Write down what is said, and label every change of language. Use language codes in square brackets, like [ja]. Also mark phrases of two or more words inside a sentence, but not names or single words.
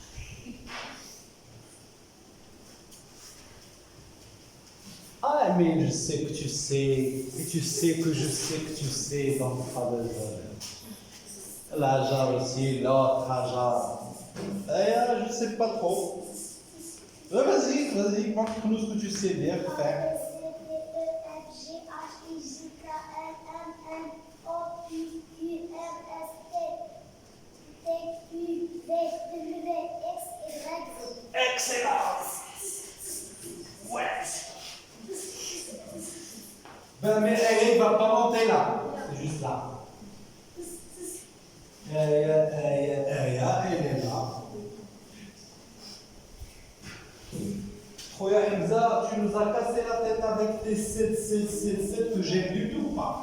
[fr] Ah, mais je sais que tu sais, et tu sais que je sais que tu sais, donc pas besoin. L'Ajar aussi, l'autre Ajar. Je ne sais pas trop. Vas-y, montre-nous ce que tu sais bien A, faire. B, C, D, E, F, G, H, I, J, K, L, M, N, O, P, Q, R, S, T, U, V, W, X, Y, Z. Excellent. Ouais. Ben, mais elle va pas monter là. C'est juste là. Elle est là. Troya Hamza, tu nous as cassé la tête avec tes 7 que j'aime du tout pas.